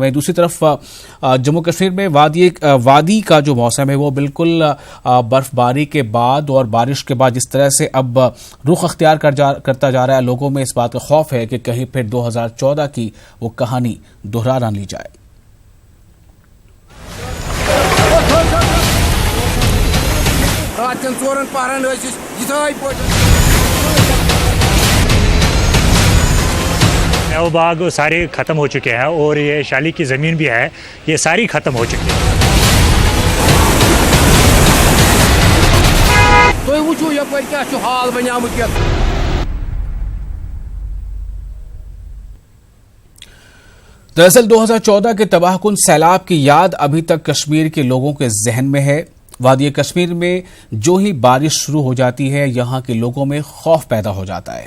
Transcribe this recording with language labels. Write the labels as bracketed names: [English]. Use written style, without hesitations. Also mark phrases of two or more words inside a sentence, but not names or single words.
[Urdu] وہیں دوسری طرف جموں کشمیر میں وادی کا جو موسم ہے وہ بالکل برف باری کے بعد اور بارش کے بعد جس طرح سے اب رخ اختیار کرتا جا رہا ہے، لوگوں میں اس بات کا خوف ہے کہ کہیں پھر 2014 کی وہ کہانی دہرا نہ لی جائے. [Kashmiri] راتن 4 پہرن یتھے پٲٹھۍ [Urdu] میوہ باغ سارے ختم ہو چکے ہیں اور یہ شالی کی زمین بھی ہے، یہ ساری ختم ہو چکی ہے. [Kashmiri] تُہۍ وٕچھِو یپٲرۍ کیٛاہ چھُ حال بنیومُت یتھ. [Urdu] دراصل 2014 کے تباہ کن سیلاب کی یاد ابھی تک کشمیر کے لوگوں کے ذہن میں ہے. وادی کشمیر میں جو ہی بارش شروع ہو جاتی ہے یہاں کے لوگوں میں خوف پیدا ہو جاتا ہے.